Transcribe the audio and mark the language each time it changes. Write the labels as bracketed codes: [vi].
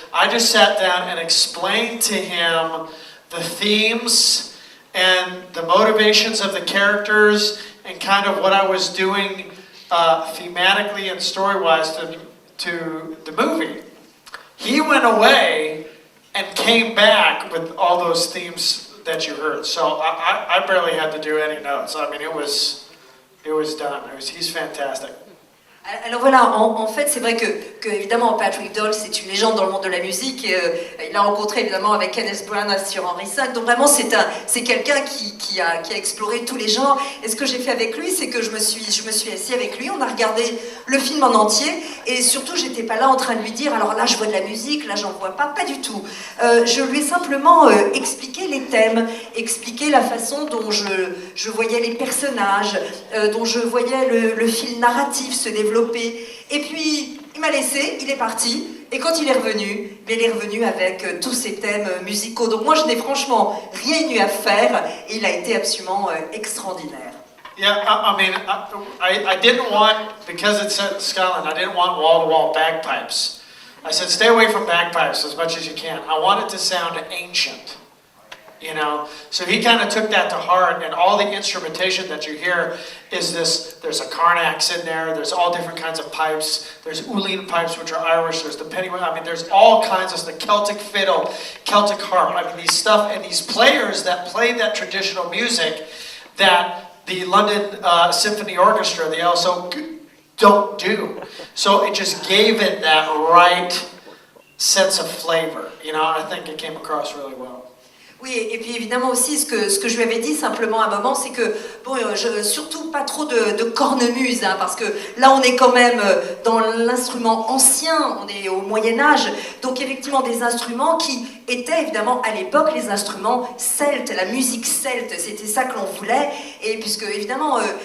[en] I just sat down and explained to him the themes and the motivations of the characters and kind of what I was doing thematically and story-wise to the movie. He went away and came back with all those themes that you heard. So I barely had to do any notes. I mean, it was done. He's fantastic. [fr] Alors voilà, en fait, c'est vrai que évidemment Patrick Doyle, c'est une légende dans le monde de la musique. Il a rencontré évidemment avec Kenneth Branagh sur Henry V. Donc vraiment, c'est quelqu'un qui a exploré tous les genres. Et ce que j'ai fait avec lui, c'est que je me suis assis avec lui. On a regardé le film en entier. Et surtout, j'étais pas là en train de lui dire, alors là, je vois de la musique, là, j'en vois pas du tout. Je lui ai simplement expliqué les thèmes, expliqué la façon dont je voyais les personnages, dont je voyais le fil narratif se développer. Et puis, il m'a laissé, il est parti, et quand il est revenu avec tous ces thèmes musicaux. Donc moi, je n'ai franchement rien eu à faire, et il a été absolument extraordinaire. [en] Yeah, I mean, I didn't want, because it's set in Scotland, I didn't want wall-to-wall bagpipes. I said, stay away from bagpipes as much as you can. I want it to sound ancient. You know, so he kind of took that to heart, and all the instrumentation that you hear is this. There's a Carnax in there. There's all different kinds of pipes. There's Uline pipes, which are Irish. There's the penny. I mean, there's all kinds of the Celtic fiddle, Celtic harp. I mean, these stuff and these players that play that traditional music that the London Symphony Orchestra, they also don't do. So it just gave it that right sense of flavor. You know, I think it came across really well. [fr] Oui, et puis évidemment aussi, ce que je lui avais dit simplement à un moment, c'est que, bon, surtout pas trop de cornemuse, hein, parce que là, on est quand même dans l'instrument ancien, on est au Moyen-Âge, donc effectivement des instruments qui étaient évidemment à l'époque les instruments celtes, la musique celte, c'était ça que l'on voulait, et puisque évidemment,